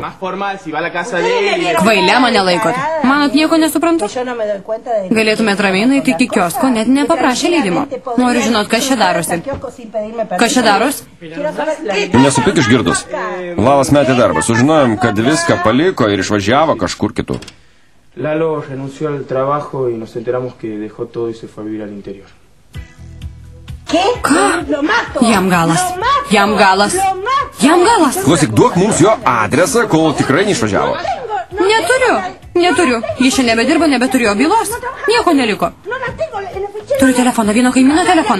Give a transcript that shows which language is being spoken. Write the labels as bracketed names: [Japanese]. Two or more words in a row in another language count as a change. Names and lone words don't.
[Lithuanian] Kvailė mane laikot. Manot, nieko nesuprantu? Galėtumėt ramiai nueiti iki kiosko, net nepaprašė leidimo. Noriu žinot, kas čia darosi. Kas čia daros? Nesupik išgirdus. Lalas metė darbą. Sužinojom, kad viską paliko ir išvažiavo kažkur kitur. [Spanish] Lalo renunció al trabajo y nos enteramos que dejó todo y se fue a vivir al interior. [Lithuanian] Ką? Jam galas. Jam galas. Jam galas. Klausyk, duok mums jo adresą, kol tikrai neišvažiavo. Neturiu. Jis čia nebedirba, nebeturėjo bylos. Nieko neliko. Turiu telefoną, vieno kaimyno telefoną.